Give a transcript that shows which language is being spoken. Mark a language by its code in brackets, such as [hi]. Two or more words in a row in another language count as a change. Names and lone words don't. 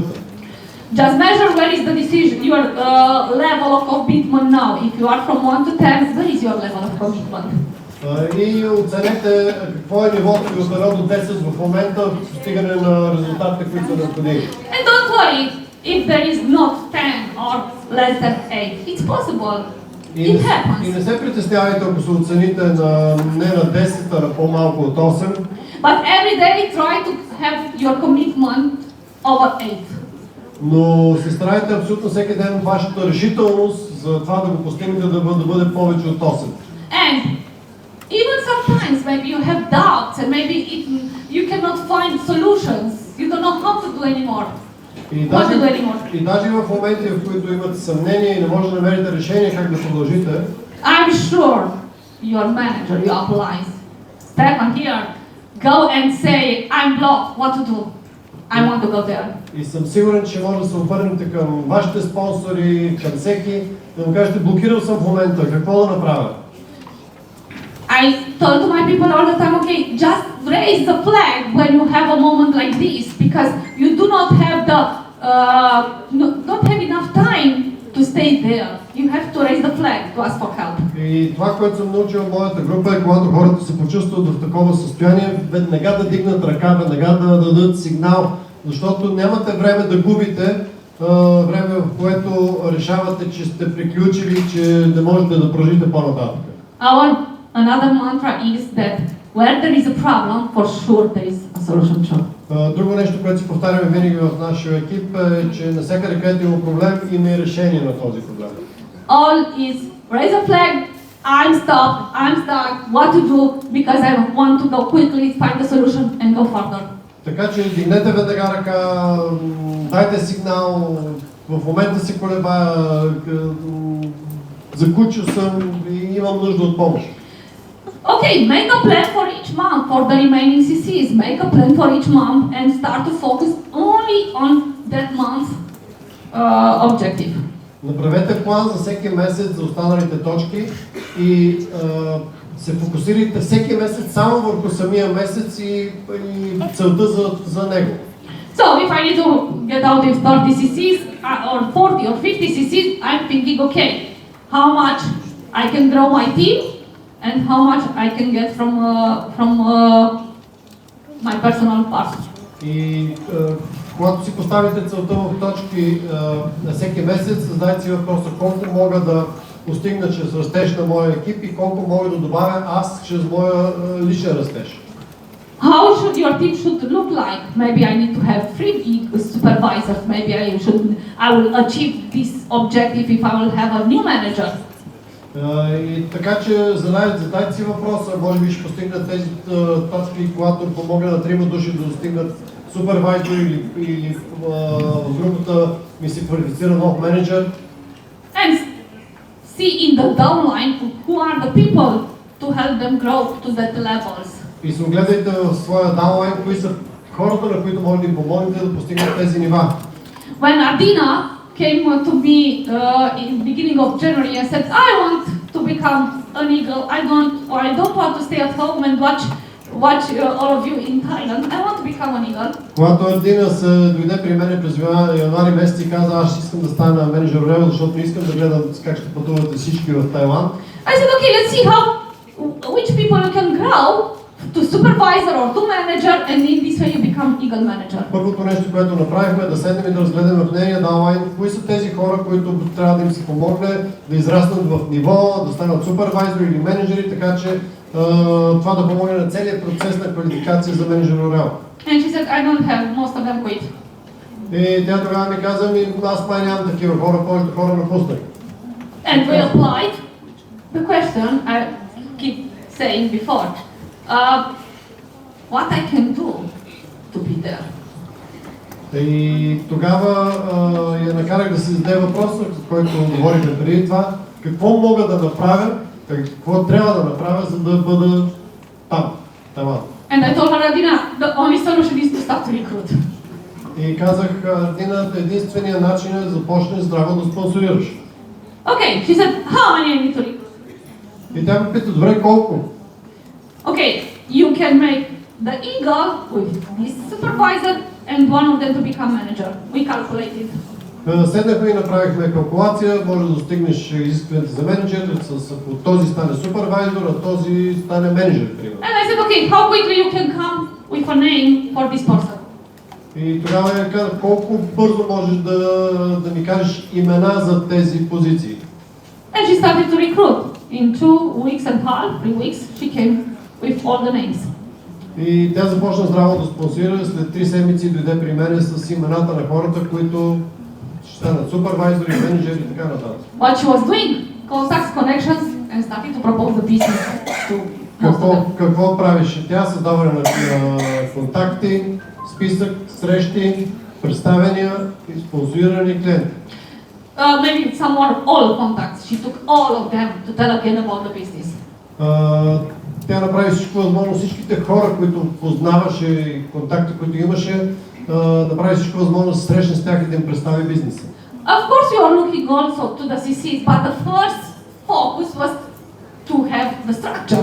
[en] Just measure where is the decision, your level of commitment now. If you are from 1 to 10, where is your level of commitment? [bg] И оценете какво е нивото ви от 1 до 10 в момента в постигане на резултатите, които са необходими. [en] And don't worry if there is not 10 or less than 8. It's possible. It happens. [bg] И не се притеснявайте, ако се оцените не на 10, а на по-малко от 8. [en] But every day try to have your commitment over 8. [bg] Но се старайте абсолютно всеки ден вашата решителност за това да го постигнете да бъде повече от 8. [en] And even sometimes maybe you have doubts and maybe you cannot find solutions. You don't know how to do anymore. [bg] И даже в моменти, в които имате съмнение и не може да намерите решение как да продължите, [en] I'm sure your manager, your upline, Stefan here, go and say, I'm blocked, what to do? I want to go there. [bg] И съм сигурен, че може да се обърнете към вашите спонсори, към всеки, да му кажете, блокирал съм в момента, какво да направя? [en] I told to my people all the time, okay, just raise the flag when you have a moment like this, because you do not have don't have enough time to stay there. You have to raise the flag to ask for help. [bg] И това, което съм научил в моята група е, когато хората се почувстват в такова състояние, веднага да дигнат ръка, веднага да дадат сигнал, защото нямате време да губите, време в което решавате, че сте приключили, че не можете да продължите по-нататък. [en] Another mantra is that where there is a problem, for sure there is a solution too. [bg] Друго нещо, което си повтаряме винаги в нашия екип е, че навсякъде, където има проблем, има и решение на този проблем. [en] All is raise a flag, I'm stuck, what to do, because I want to go quickly, find the solution and go further. [bg] Така че дигнете веднага ръка, дайте сигнал, в момента се колебая, закучил съм и имам нужда от помощ. [en] Okay, make a plan for each month for the remaining CCs. Make a plan for each month and start to focus only on that month's objective. [bg] Направете план за всеки месец за останалите точки и се фокусирайте всеки месец само върху самия месец и целта за него. [en] So if I need to get out with 30 CCs or 40 or 50 CCs, I'm thinking, okay, how much I can grow my team and how much I can get from my personal part. [bg] И когато си поставите целта в точки на всеки месец, задайте си въпроса колко мога да постигна чрез растеж на моя екип и колко мога да добавя аз чрез моя личен растеж. [en] How should your team should look like? Maybe I need to have 3 supervisors. Maybe I will achieve this objective if I will have a new manager. [bg] И така че задайте си въпроса, може би ще постигнат тези точки, когато помогна на 3 души да достигнат супервайзор или в групата ми се квалифицира нов менеджер. [en] And see in the downline who are the people to help them grow to that levels. [bg] И се огледайте в своя даунлайн, кои са хората, на които може да им помогнете да постигнат тези нива. [en] When Adina came to me in the beginning of January and said, I want to become an eagle. I don't want to stay at home and watch all of you in Thailand. I want to become an eagle. [bg] Когато Адина се дойде при мен през януари месец и каза, аз искам да стана менеджер ОРЕЛ, защото не искам да гледам как ще пътувате всички в Тайланд. [en] I said, okay, let's see which people you can grow to supervisor or to manager, and in this way you become eagle manager. [bg] Първото нещо, което направихме, е да седнем и да разгледаме в нейния даунлайн, кои са тези хора, които трябва да им се помогне да израснат в ниво, да станат супервайзори или менеджери, така че това да помогне на целият процес на квалификация за менеджер ОРЕЛ. [en] And she said, I don't have, most of them quit. [bg] И тя тогава ми каза, аз май нямам такива хора, повечето хора напуснах. [en] And we applied the question I keep saying before. What I can do to be there. [bg] И тогава я накарах да се зададе въпроса, за който говорихме преди това, какво мога да направя, какво трябва да направя, за да бъда там, Тайланд. [en] And I told her, Adina, the only solution is to start to recruit. [bg] И казах, Адина, единственият начин е да започнеш здраво да спонсорираш. [en] Okay, she said, how many I need to recruit? [bg] И тя ме пита, добре, колко? [en] Okay, you can make the eagle with this supervisor and one of them to become manager. We calculated. [bg] Седнахме и направихме калкулация, може да достигнеш изискването за менеджер, ако този стане супервайзор, а този стане менеджер, примерно. [en] And I said, okay, how quickly you can come with a name for this person? [bg] И тогава я казах, колко бързо можеш да ми кажеш имена за тези позиции. [en] And she started to recruit. In 2 weeks and half, 3 weeks, she came with all the names. [bg] И тя започна здраво да спонсира, след 3 седмици дойде при мен с имената на хората, които ще станат супервайзори, менеджери и така нататък. [en] What she was doing, contacts, connections, and starting to propose the business to most of them. [bg] Какво правеше тя? Създаване на контакти, списък, срещи, представения и спонсорирани клиенти. [en] Maybe someone, all contacts. She took all of them to tell again about the business. [bg] Тя направи всичко възможно, всичките хора, които познаваше и контакти, които имаше, направи всичко възможно да се срещне с тях и да им представи бизнеса. [en] Of course, we are looking also to the CCs, but the first focus was to have the structure.